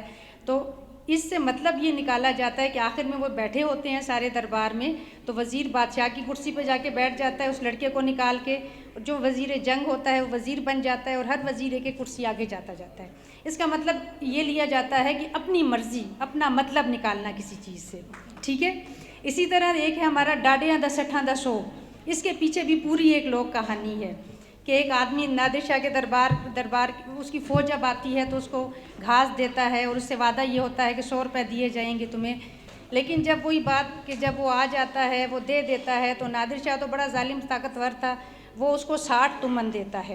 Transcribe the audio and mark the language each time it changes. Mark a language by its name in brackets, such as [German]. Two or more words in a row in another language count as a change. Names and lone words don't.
[Urdu] تو اس سے مطلب یہ نکالا جاتا ہے کہ آخر میں وہ بیٹھے ہوتے ہیں سارے دربار میں، تو وزیر بادشاہ کی کرسی پہ جا کے بیٹھ جاتا ہے، اس لڑکے کو نکال کے جو وزیر جنگ ہوتا ہے وہ وزیر بن جاتا ہے، اور ہر وزیر ایک ایک کرسی آگے جاتا ہے۔ اس کا مطلب یہ لیا جاتا ہے کہ اپنی مرضی، اپنا مطلب نکالنا کسی چیز سے، ٹھیک ہے۔ اسی طرح ایک ہے ہمارا [Punjabi] ڈاڈیاں دا سٹھاں دا سو، [Urdu] اس کے پیچھے بھی پوری ایک لوک کہانی ہے کہ ایک آدمی نادر شاہ کے دربار اس کی فوج جب آتی ہے تو اس کو گھاس دیتا ہے اور اس سے وعدہ یہ ہوتا ہے کہ 100 روپے دیے جائیں گے تمہیں، لیکن جب وہی بات کہ جب وہ آ جاتا ہے، وہ دے دیتا ہے، تو نادر شاہ تو بڑا ظالم طاقتور تھا، وہ اس کو 60 تمن دیتا ہے۔